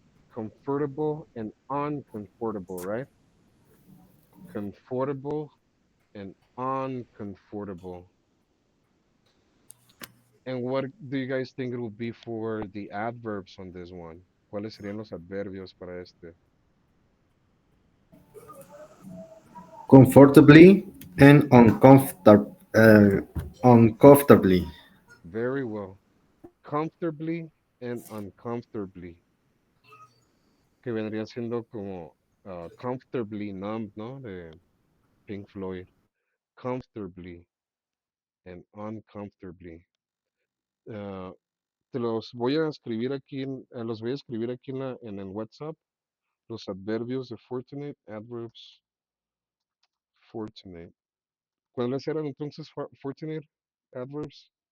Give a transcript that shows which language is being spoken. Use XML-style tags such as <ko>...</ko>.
<en>Comfortable and uncomfortable, right? Comfortable and uncomfortable. And what do you guys think it will be for the adverbs on this one?</en> <es>¿Cuáles serían los adverbios para este?</es> <en>Comfortably and uncomfortably. Very well. Comfortably and uncomfortably,</en> <es>que vendría siendo como</es> <en>comfortably numb, ¿no?</en> <es>De Pink Floyd.</es> <en>Comfortably and uncomfortably.</en> <es>Ah, te los voy a escribir aquí, los voy a escribir aquí en el WhatsApp, los adverbios de fortunate, adverbs, fortunate. ¿Cuáles eran entonces fortunate adverbs?</es>